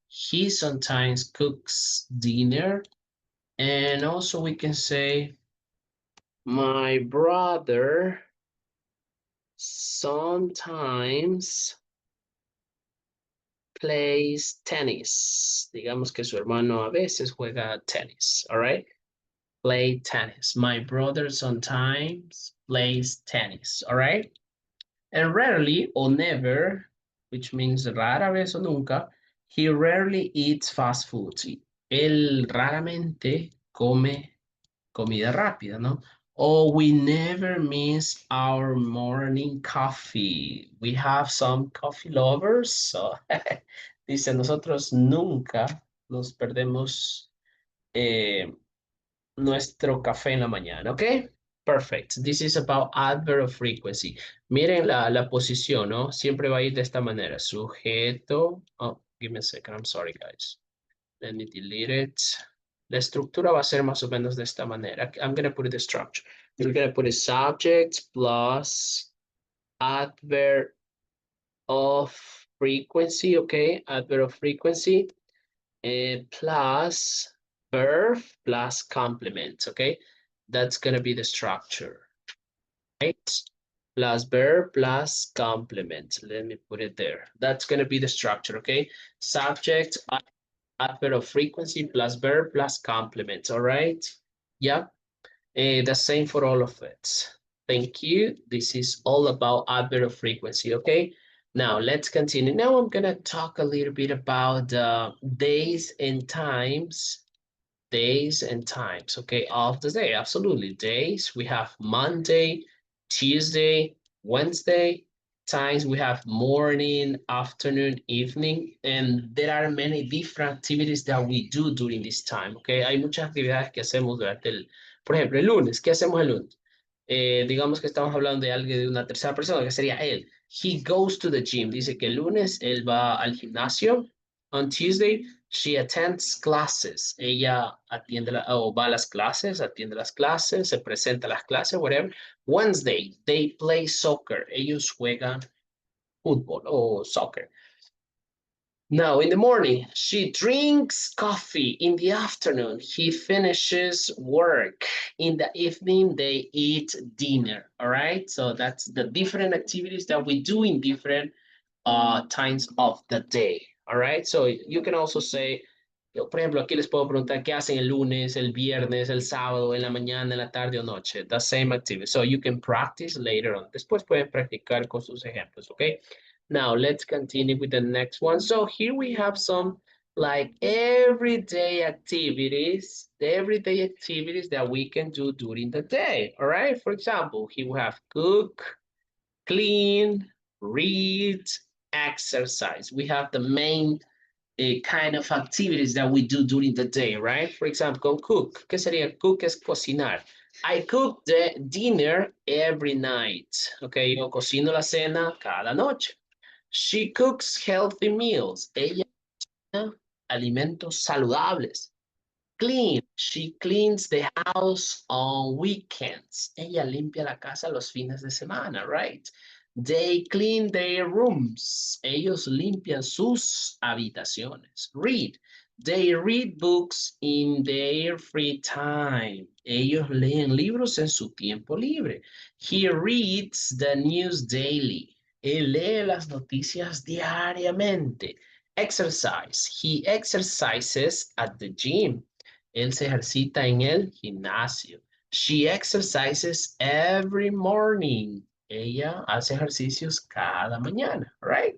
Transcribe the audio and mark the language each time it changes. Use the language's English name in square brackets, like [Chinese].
[English] He sometimes cooks dinner. And also we can say, my brother sometimes plays tennis. [Spanish] Digamos que su hermano a veces juega tenis, [English] all right? Play tennis. My brother sometimes plays tennis, all right? And rarely or never, which means [Spanish] rara vez o nunca, [English] he rarely eats fast food. [Spanish] Sí. Él raramente come comida rápida, ¿no? [English] Or we never miss our morning coffee. We have some coffee lovers. [Spanish] So, dice, nosotros nunca nos perdemos nuestro café en la mañana, ¿ok? [English] Perfect. This is about adverb of frequency. [Spanish] Miren la posición, ¿no? Siempre va a ir de esta manera. [English] Sujeto. Oh, give me a second. I'm sorry, guys. Let me delete it. [Spanish] La estructura va a ser más o menos de esta manera. [English] I'm going to put it the structure. We're going to put a subject plus adverb of frequency, okay? Adverb of frequency plus verb plus complement, okay? That's going to be the structure, right? Plus verb plus complement. Let me put it there. That's going to be the structure, okay? Subject, adverb of frequency plus verb plus complement, all right? Yeah, the same for all of it. Thank you. This is all about adverb of frequency, okay? Now let's continue. Now I'm gonna talk a little bit about days and times, okay, of the day. Absolutely. Days, we have Monday, Tuesday, Wednesday. Times we have morning, afternoon, evening, and there are many different activities that we do during this time, okay? [Spanish] Hay muchas actividades que hacemos durante por ejemplo, el lunes. ¿Qué hacemos el lunes? Digamos que estamos hablando de alguien de una tercera persona, que sería él. [English] He goes to the gym. [Spanish] Dice que el lunes él va al gimnasio. [English] On Tuesday, she attends classes. [Spanish] Ella atiende o va a las clases, atiende las clases, se presenta a las clases, whatever. [English] Wednesday, they play soccer. [Spanish] Ellos juegan fútbol o soccer. [English] Now, in the morning, she drinks coffee. In the afternoon, he finishes work. In the evening, they eat dinner. All right. So that's the different activities that we do in different times of the day. All right. So you can also say, [Spanish] yo, por ejemplo, aquí les puedo preguntar qué hacen el lunes, el viernes, el sábado, en la mañana, en la tarde o noche. [English] The same activity. So you can practice later on. [Spanish] Después pueden practicar con sus ejemplos. [English] Okay. Now let's continue with the next one. So here we have some like everyday activities that we can do during the day. All right. For example, here we have cook, clean, read, exercise. We have the main kind of activities that we do during the day, right? For example, cook. [Spanish] ¿Qué sería? Cook es cocinar. [English] I cook the dinner every night. [Spanish] Okay, yo cocino la cena cada noche. [English] She cooks healthy meals. [Spanish] Ella cocina alimentos saludables. [English] Clean. She cleans the house on weekends. [Spanish] Ella limpia la casa los fines de semana, right? [English] They clean their rooms. [Spanish] Ellos limpian sus habitaciones. [English] Read. They read books in their free time. [Spanish] Ellos leen libros en su tiempo libre. [English] He reads the news daily. [Spanish] Él lee las noticias diariamente. Exercise. [English] He exercises at the gym. [Spanish] Él se ejercita en el gimnasio. [English] She exercises every morning. [Spanish] Ella hace ejercicios cada mañana, right?